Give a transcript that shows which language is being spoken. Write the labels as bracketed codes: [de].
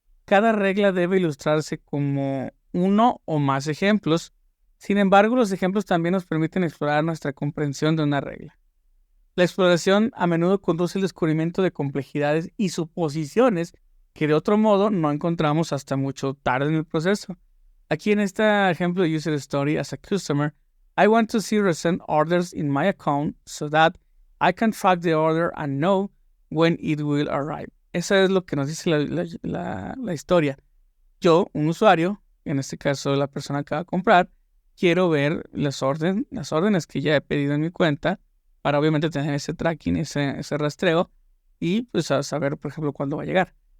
[es] Cada regla debe ilustrarse como uno o más ejemplos. Sin embargo, los ejemplos también nos permiten explorar nuestra comprensión de una regla. La exploración a menudo conduce al descubrimiento de complejidades y suposiciones que de otro modo no encontramos hasta mucho tarde en el proceso. Aquí en este ejemplo de [en] User Story, as a customer, I want to see recent orders in my account so that I can track the order and know when it will arrive. [es] Eso es lo que nos dice la historia. Yo, un usuario, en este caso la persona que va a comprar, quiero ver las órdenes que ya he pedido en mi cuenta para obviamente tener ese tracking, ese rastreo y pues a saber, por ejemplo, cuándo va a llegar.